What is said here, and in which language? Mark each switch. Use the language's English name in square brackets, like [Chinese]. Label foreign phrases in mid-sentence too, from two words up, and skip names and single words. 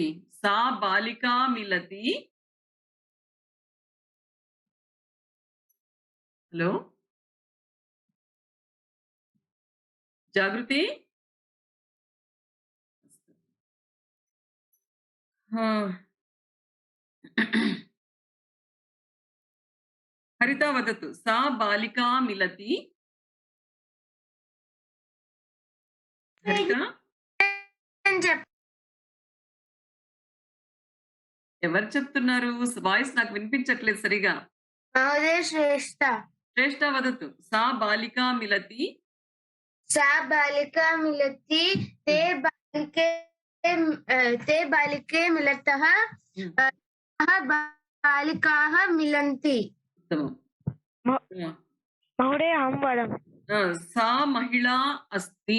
[Sanskrit] सा बालिका मिलति. हेलो जागृति. हरिता वदतु. सा बालिका मिलति. [Telugu] హరిత ఎవరు చెప్తున్నారు? వాయిస్ నాకు వినిపించట్లేదు సరిగా. [Sanskrit] महोदय श्रेष्ठ శ్రేష్ఠ వదతు. సా బాలికా మిలతి. सा बालिका मिलति ते बालिके मिलतः बालिकाः मिलन्ति. ఉత్తమం. महोदय हम वदम्. सा महिला अस्ति.